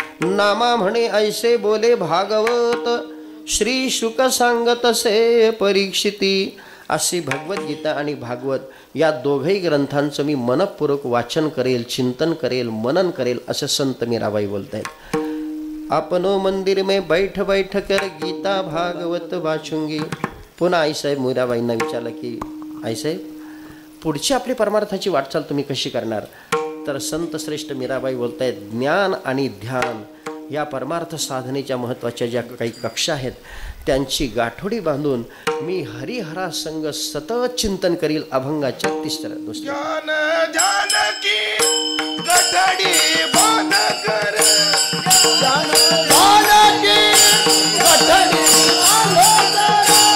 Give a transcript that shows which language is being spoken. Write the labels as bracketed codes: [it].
[mr] नामा म्हणे ऐसे बोले भागवत श्री शुक सांगतसे परीक्षिती. अशी भगवद्गीता आणि भागवत या दोघही ग्रंथांचं मी मनपूर्वक वाचन करेल, चिंतन करेल, मनन करेल असं संत मीराबाई बोलत आहेत. [hi] आपनो मंदिर में बैठ बैठ कर गीता भागवत वाचूंगी. [mr] पुन्हा आईसाहेब मीराबाईंना विचारलं की आईसाहेब पुढची आपली परमार्थाची वाटचाल तुम्ही कशी करणार? तर संत श्रेष्ठ मीराबाई बोलत आहेत ज्ञान आणि ध्यान या परमार्थ साधनेच्या महत्त्वाच्या ज्या काही कक्षा आहेत त्यांची गाठोडी बांधून मी हरिहरा संग सतत चिंतन करील. अभंगाच्या 3-दुसऱ्या [hi] ज्ञान जानकी गठडी बांध कर, ज्ञान जानकी गठडी बांध कर,